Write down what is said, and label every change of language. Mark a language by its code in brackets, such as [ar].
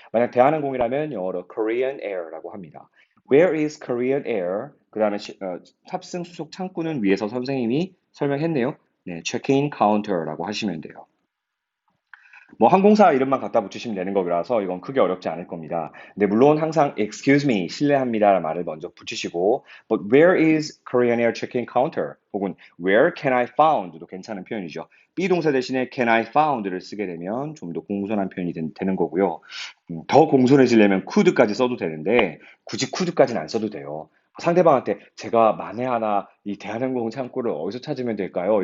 [ko] 만약 대한항공이라면 영어로 Korean Air라고 합니다. [en] Where is Korean Air? [ko] 그 다음에 탑승 수속 창구는 위에서 선생님이 설명했네요. 네, check-in counter라고 하시면 돼요. 뭐 항공사 이름만 갖다 붙이시면 되는 거라서 이건 크게 어렵지 않을 겁니다. 근데 물론 항상 excuse me, 실례합니다라는 말을 먼저 붙이시고 [en] but where is Korean Air check-in counter? [ko] 혹은 [en] where can I found [ko] 도 괜찮은 표현이죠. be 동사 대신에 can I found를 쓰게 되면 좀 더 공손한 표현이 되는 거고요. 더 공손해지려면 could까지 써도 되는데 굳이 could까지는 안 써도 돼요. 상대방한테 제가 만에 하나 이 대한항공 창구를 어디서 찾으면 될까요?